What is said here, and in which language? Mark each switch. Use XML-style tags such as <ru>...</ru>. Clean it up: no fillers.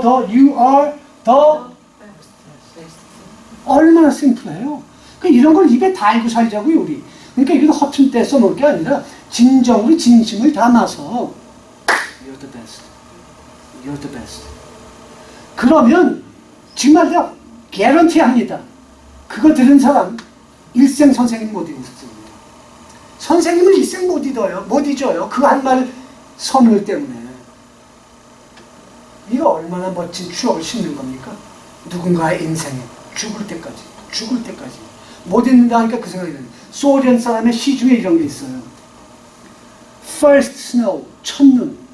<en>you are the</en> <ko>얼마나 심플해요. 이런 걸 입에 달고 살자고요, 우리. 그러니까 이거 허튼 때 써놓을 게 아니라 진정으로 진심을 담아서</ko> <en>You're the best. You're the best.</en> <ko>그러면 정말 내가 개런티 합니다. 그거 들은 사람 일생 선생님 못 읽습니다. 선생님을 일생 못 잊어요. 못 잊어요. 그 한 말 선물 때문에. 이거 얼마나 멋진 추억을 심는 겁니까? 누군가의 인생에 죽을 때까지. 죽을 때까지. 못 잊는다 하니까 그 생각이 드는 소련 사람의 시 중에 이런 게 있어요.</ko> <en>First snow,</en> <ko>첫눈.</ko>